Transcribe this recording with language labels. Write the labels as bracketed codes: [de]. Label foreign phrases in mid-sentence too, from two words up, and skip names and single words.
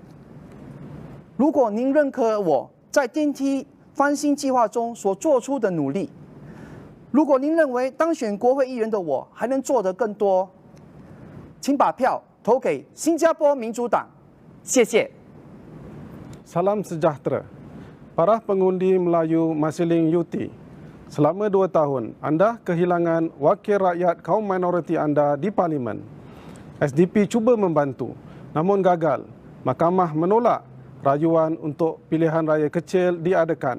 [zh] 如果您认可我在电梯翻新计划中所做出的努力，如果您认为当选国会议员的我还能做得更多，请把票投给新加坡民主党。谢谢。 [ms] Salam sejahtera. Para pengundi Melayu Marsiling Yew Tee, selama 2 tahun, anda kehilangan wakil rakyat kaum minoriti anda di Parlimen. SDP cuba membantu, namun gagal. Mahkamah menolak rayuan untuk pilihan raya kecil diadakan.